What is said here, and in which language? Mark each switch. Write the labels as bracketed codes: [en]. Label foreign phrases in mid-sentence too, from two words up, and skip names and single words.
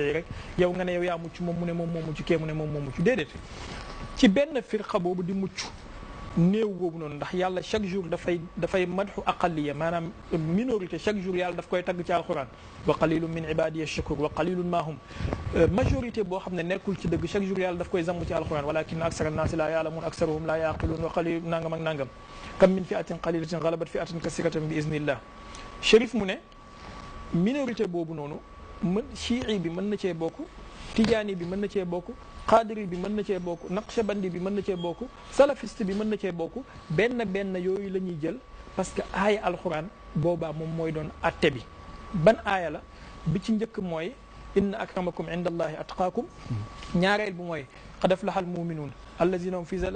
[wo] yi rek yow nga ne yow yaa mucc moom mu ne moom moo mucc kee mu ne moom moo mucc déedéet ci benn firqa boobu di mucc néew boobu noonu ndax yàlla [fr] chaque jour [wo] dafay [ar] مدح الأقلية [wo] maanaam minorité chaque jour yàlla daf koy tagg ci alquran [ar] وقليل من عبادي الشكور وقليل ما هم [wo] majorité boo xam ne nekkul ci dëgg [fr] chaque jour [wo] yàlla daf koy zamm ci alquran [ar] ولكن أكثر الناس لا يعلمون أكثرهم لا يعقلون وقليل [wo] nangam ak nangam [ar] كم من فئة قليلة غلبت فئة كثيرة بإذن الله Chérif [wo] mu ne minorité boobu noonu chii'i bi mën na cee bokk tijaani bi mën na cee bokk qaadiri bi mën na cee bokk naqshbandi bi mën na cee bokk salafiste bi mën na cee bokk benn yooyu la ñuy jël parce que aaya alquran boobaa moom mooy doon atte bi ban aaya la bi ci njëkk mooy [ar] إن أكرمكم عند الله أتقاكم [wo] ñaareel bi mooy [ar] قد أفلح المؤمنون الذين هم